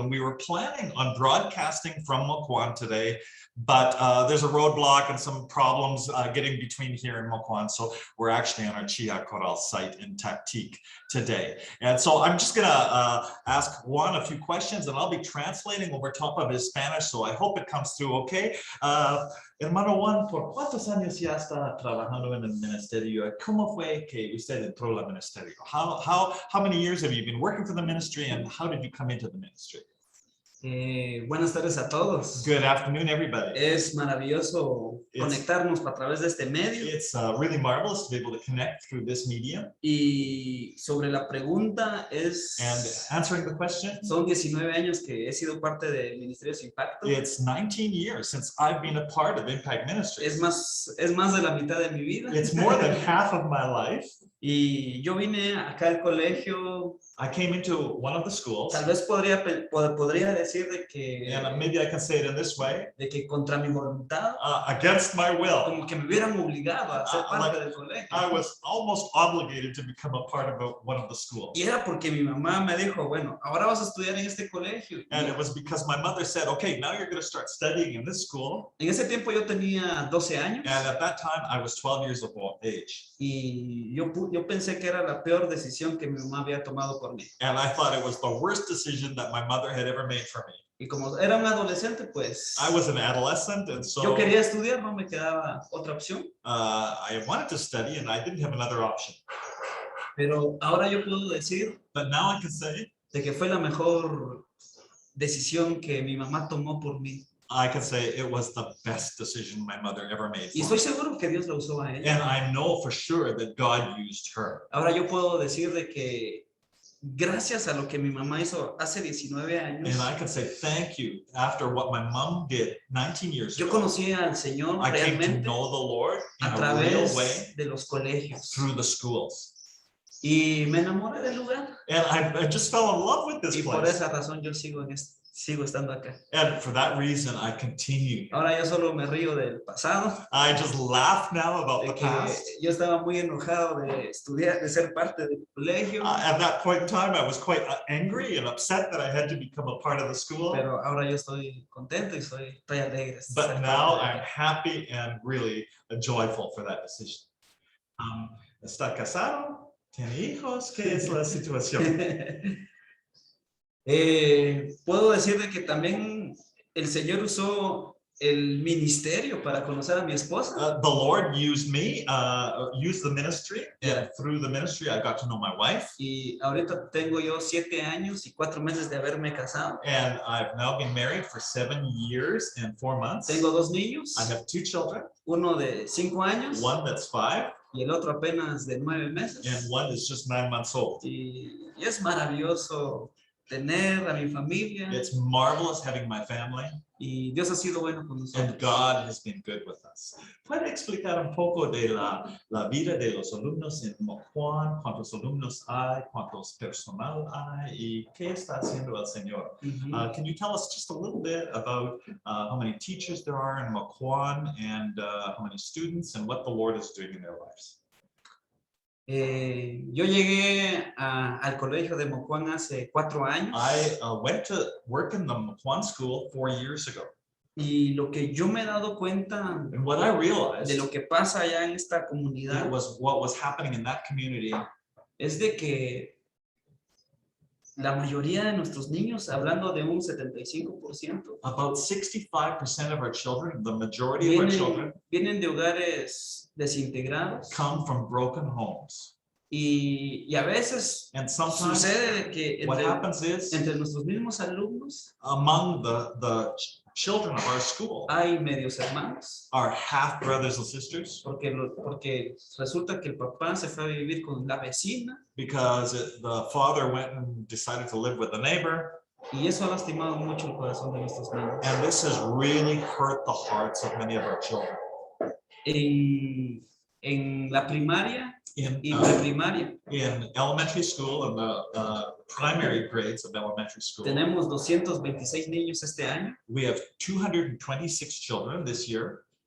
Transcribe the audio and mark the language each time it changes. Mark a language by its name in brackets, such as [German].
[English] And we were planning on broadcasting from Mocohán today, but there's a roadblock and some problems getting between here and Mocohán. So we're actually on our Chia Coral site in Tactique today. And so I'm just gonna ask Juan a few questions and I'll be translating over top of his Spanish. So I hope it comes through okay. [Spanish] Hermano Juan, ¿por cuántos años ya está trabajando en el ministerio? ¿Cómo fue que usted entró al ministerio? [English] How many years have you been working for the ministry and how did you come into the ministry? [Spanish] Buenas tardes a todos. [English] Good afternoon, everybody. [Spanish] Es maravilloso conectarnos a través de este medio. [English] It's really marvelous to be able to connect through this medium. [Spanish] Y sobre la pregunta es... [English] And answering the question. [Spanish] Son 19 años que he sido parte de Ministerios Impacto. [English] It's 19 years since I've been a part of Impact Ministries. [Spanish] Es más de la mitad de mi vida. [English] It's more than half of my life. [Spanish] Y yo vine acá al colegio. [English] I came into one of the schools. [Spanish] Tal vez podría decir de que... [English] And maybe I can say it in this way. [Spanish] De que contra mi voluntad. [English] Against my will. [Spanish] Como que me hubieran obligado a ser parte del colegio. [English] I was almost obligated to become a part of one of the schools. [Spanish] Y era porque mi mamá me dijo, bueno, ahora vas a estudiar en este colegio. [English] And it was because my mother said, okay, now you're going to start studying in this school. [Spanish] En ese tiempo yo tenía 12 años. [English] And at that time, I was 12 years of age. [Spanish] Y yo pensé que era la peor decisión que mi mamá había tomado por mí. [English] And I thought it was the worst decision that my mother had ever made for me. [Spanish] Y como era un adolescente, pues... [English] I was an adolescent, and so... [Spanish] Yo quería estudiar, no me quedaba otra opción. [English] I wanted to study, and I didn't have another option. [Spanish] Pero ahora yo puedo decir... [English] But now I can say... [Spanish] De que fue la mejor decisión que mi mamá tomó por mí. [English] I can say it was the best decision my mother ever made. [Spanish] Y estoy seguro que Dios la usó a ella. [English] And I know for sure that God used her. [Spanish] Ahora yo puedo decir de que gracias a lo que mi mamá hizo hace 19 años. [English] And I can say thank you after what my mom did 19 years ago. [Spanish] Yo conocí al Señor [English] I came to [Spanish] realmente [English] know the Lord in a a real [Spanish] través [English] way [Spanish] de los colegios. [English] through the schools. [Spanish] Y me enamoré del lugar. [English] And I just fell in love with this [Spanish] Y por [English] place. [Spanish] esa razón yo sigo estando acá. [English] And for that reason, I continue. [Spanish] Ahora yo solo me río del pasado. [English] I just laugh now about the past. [Spanish] Yo estaba muy enojado de estudiar, de ser parte del colegio. [English] At that point in time, I was quite angry and upset that I had to become a part of the school. [Spanish] Pero ahora yo estoy contento y estoy alegre. [English] But now I'm happy and really joyful for that decision. [Spanish] ¿Está casado? ¿Tiene hijos? ¿Qué es la situación? Puedo decirle que también el Señor usó el ministerio para conocer a mi esposa. [English] The Lord used me, used the ministry, Yeah. and through the ministry, I got to know my wife. [Spanish] Y ahorita tengo yo 7 años y 4 meses de haberme casado. [English] And I've now been married for 7 years and 4 months. [Spanish] Tengo 2 niños, [English] I have 2 children, [Spanish] uno de 5 años [English] one that's 5, [Spanish] y el otro apenas de 9 meses. [English] and one is just 9 months old. [Spanish] Y es maravilloso tener a mi familia. [English] It's marvelous having my family, [Spanish] Y Dios ha sido bueno con nosotros. [English] and God has been good with us. [Spanish] ¿Puede explicar un poco de la vida de los alumnos en Mocohán? ¿Cuántos alumnos hay? ¿Cuántos personal hay? ¿Y qué está haciendo el Señor? [English] Can you tell us just a little bit about how many teachers there are in Mocohán and how many students and what the Lord is doing in their lives? [Spanish] Yo llegué al colegio de Mocohán hace 4 años. [English] I went to work in the Mocohán School 4 years ago. [Spanish] Y lo que yo me he dado cuenta [English] And what I realized [Spanish] de lo que pasa allá en esta comunidad [English] was what was happening in that community. [Spanish] es de que la mayoría de nuestros niños, hablando de un 75%, [English] About 65% of our children, the majority of our children, [Spanish] vienen de hogares desintegrados. [English] come from broken homes. [Spanish] Y a veces [English] And sometimes [Spanish] sucede de que [English] what happens is [Spanish] entre nuestros mismos alumnos [English] among the children of our school, [Spanish] hay medios hermanos. [English] our half brothers and sisters, [Spanish] Porque resulta que el papá se fue a vivir con la vecina [English] because the father went and decided to live with the neighbor. [Spanish] y eso ha lastimado mucho el corazón de nuestros niños. [English] And this has really hurt the hearts of many of our children. [Spanish] En la primaria [English] In, [Spanish] y preprimaria [English] in elementary school and the primary grades of elementary school, [Spanish] tenemos 226 niños este año. [English] we have 226 children this year.